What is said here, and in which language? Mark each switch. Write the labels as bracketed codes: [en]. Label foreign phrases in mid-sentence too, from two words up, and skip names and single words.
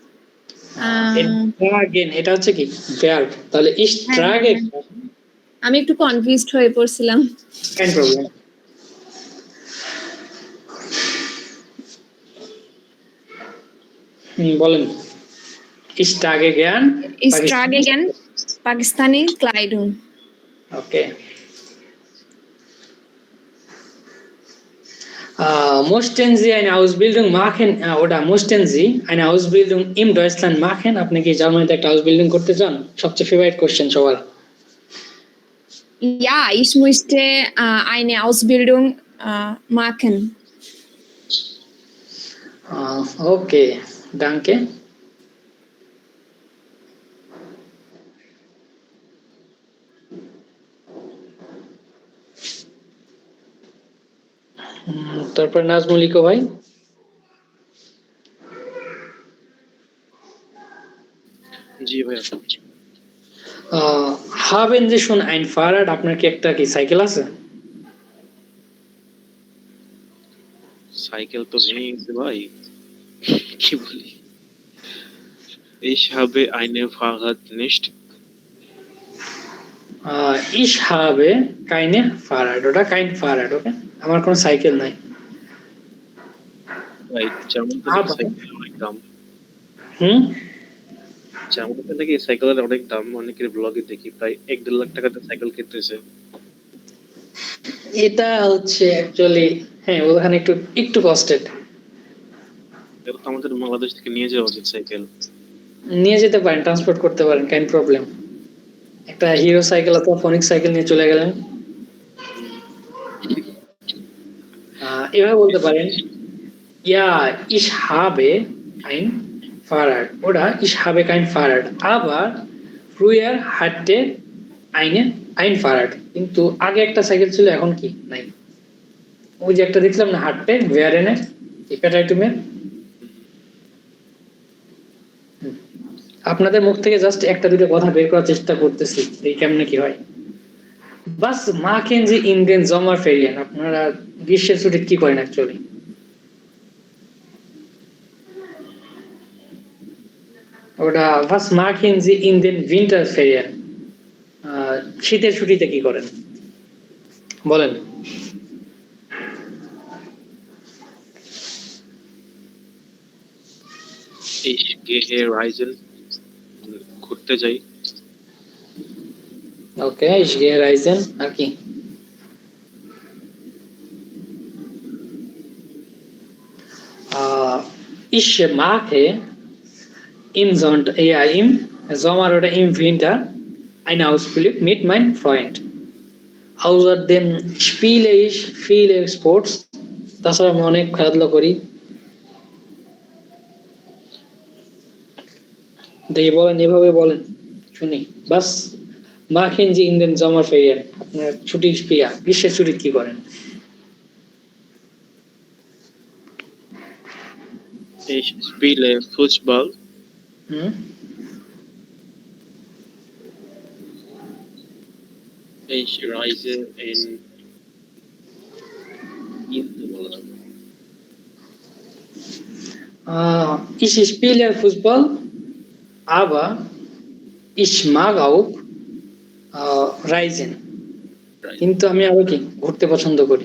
[bn] tragen এটা হচ্ছে কি verb, তাহলে [de] ich trage। [bn] আমি একটু কনফিউজড হয়ে পড়ছিলাম। কেন প্রবলেম। বলেন। [de] Ich trage gern Pakistani Kleidung. Okay. Möchten Sie eine Ausbildung machen oder möchten Sie eine Ausbildung in Deutschland machen? [bn] আপনি কি জার্মানিতে একটা আউসবিল্ডিং করতে চান? সবচেয়ে ফেভারিট কোশ্চেন সবার। [de] Ja, ich möchte eine Ausbildung machen. Okay, danke. [bn] তারপর নাজমুলিকো ভাই। জি ভাইয়া। [de] haben Sie schon ein Fahrrad? [bn] আপনার কি একটা কি সাইকেল আছে? সাইকেল তো ভেঙে গেছে ভাই, কি বলি। [de] Ich habe eine Fahrrad nicht. Ich habe keine Fahrrad, ওটা kein Fahrrad, [bn] ওকে। আমার কোনো সাইকেল নাই। ভাই জার্মানিতে সাইকেল অনেক দাম। জার্মানিতে নাকি সাইকেলের অনেক দাম, অনেকের ব্লগে দেখি প্রায় 1-1.5 লাখ টাকাতে সাইকেল কিনতেছে। এটা হচ্ছে অ্যাকচুয়ালি হ্যাঁ, ওখানে একটু কস্টেড। এটা তো আমাদের বাংলাদেশ থেকে নিয়ে যাওয়া উচিত সাইকেল। নিয়ে যেতে পারেন, ট্রান্সপোর্ট করতে পারেন, কেন প্রবলেম। একটা হিরো সাইকেল অথবা ফোনিক সাইকেল নিয়ে চলে গেলেন। এভাবে বলতে পারেন ইয়া [de] ich habe ein Fahrrad oder ich habe kein Fahrrad, aber früher hatte ein Fahrrad, [bn] কিন্তু আগে একটা সাইকেল ছিল এখন কি নাই। ওই যে একটা দেখলাম না হাঁটতে ভেয়ারেনে ইকাটাইটুমে, আপনাদের মুখ থেকে জাস্ট একটা দুটো কথা বের করার চেষ্টা করতেছি এই কেমনে কি হয়। [de] বাস machen Sie in den Sommerferien, [bn] আপনারা গ্রীষ্মের ছুটিতে কি করেন অ্যাকচুয়ালি? [de] ওটা was machen Sie in den Winterferien, [bn] শীতের ছুটিতে কি করেন বলেন? [de] Ich gehe reisen, [bn] ঘুরতে যাই। ওকে, [de] ich gehe reisen, [bn] আর কি? [de] Ich mache im Sommer oder im Winter einen Ausflug mit meinem Freund. Außerdem spiele ich viele Sports, [bn] তাছাড়া আমি অনেক খেলাধুলা করি। দেখি বলেন, এভাবে বলেন শুনি। [de] বাস machen Sie in den Sommerferien, [bn] আপনার ছুটি গ্রীষ্মের ছুটি কি করেন? [de] Ich spiele Fußball. Ich reise in Ich spiele Fußball, aber ich mag auch reisen, [bn] কিন্তু আমি আবার কি ঘুরতে পছন্দ করি।